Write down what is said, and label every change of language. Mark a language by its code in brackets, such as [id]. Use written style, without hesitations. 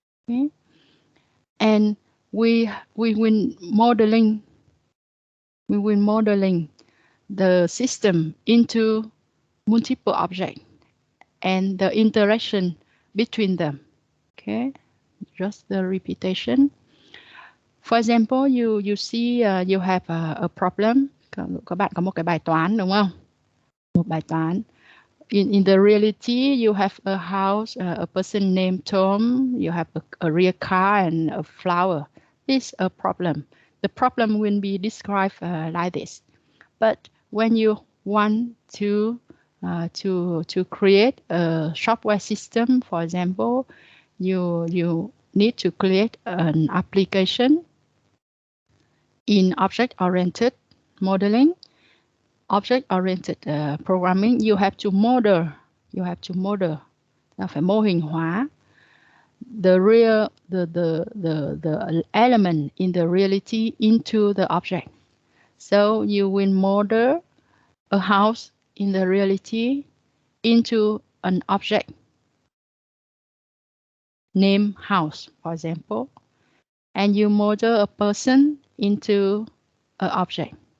[en] Okay, and we will modeling the system into multiple objects and the interaction between them. Okay, just the repetition. For example, you see you have a problem. [vi] Các bạn có một cái bài toán đúng không? Một bài toán. [en] In the reality, you have a house, a person named Tom. You have a real car and a flower. This is a problem. The problem will be described like this. But when you want to create a software system, for example, you need to create an application in object-oriented modeling, object-oriented programming. You have to model. [vi] Là phải mô hình hóa [en] the element in the reality into the object. So you will model a house in the reality into an object named house, for example, and you model a person into an object.